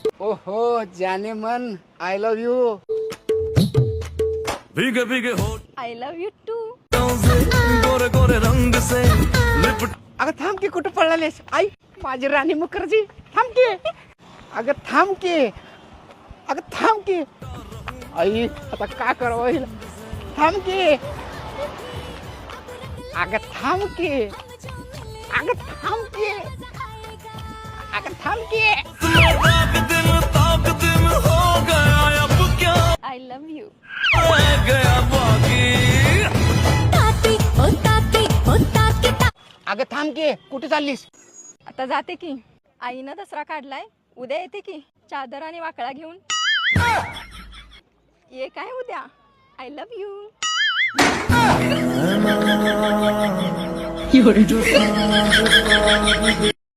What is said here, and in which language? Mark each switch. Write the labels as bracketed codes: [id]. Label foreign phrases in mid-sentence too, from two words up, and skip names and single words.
[hi] हो जाने मन [en] I love you. [hi] भीगे भीगे हो [en] I love you too. [hi] गोरे गोरे रंग से लिपट. [mr] अगं थांब की कुठं पळालीस आई माझी राणी मुखर्जी थांब की. अगं थांब की. अगं थांब की आई आता का करावं हिला. थांब की. अगं थांब की. अगं थांब की. अगं थांब की. [hi] ताक दिल हो गया अब क्या [en] I love you. [hi] रह गया बाकी. [mr] अगं थांब की कुठे चाललीस. आता जाते की. आईनं दसरा काढलाय, उद्या येते की चादर आणि वाकळा घेऊन. ये काय उद्या. [en] I love you. जो